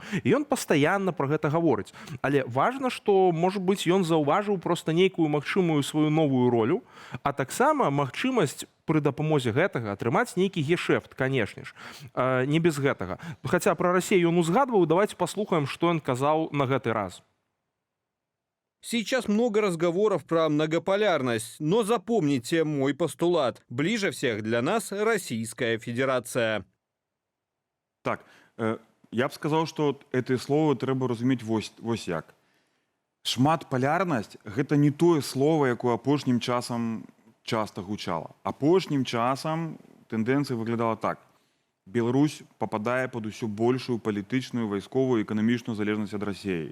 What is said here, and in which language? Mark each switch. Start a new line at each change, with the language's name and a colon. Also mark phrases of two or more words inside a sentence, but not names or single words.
Belarusian: І ён пастаянна пра гэта гаворыць. Але важна, што, можа быць, ён заўважыў проста нейкую магчымую сваю новую ролю, а таксама магчымасць пры дапамозе гэтага атрымаць нейкі гешэфт, канешне ж, не без гэтага. Хаця пра Расію ён узгадваў, давайте послухаем, што ён казаў на гэты раз.
Russian: Сейчас много разговоров про многополярность, но запомните мой постулат. Ближе всех для нас Российская Федерация.
Belarusian: Так, я б сказаў, што гэтыя словы трэба разумець вось як. Шматпалярнасць – гэта не тое слово, якое апошнім часам часта гучала. Апошнім часам тэндэнцыя выглядала так. Беларусь пападае пад усё большую палітычную, вайсковую і эканамічную залежнасць ад Расіі.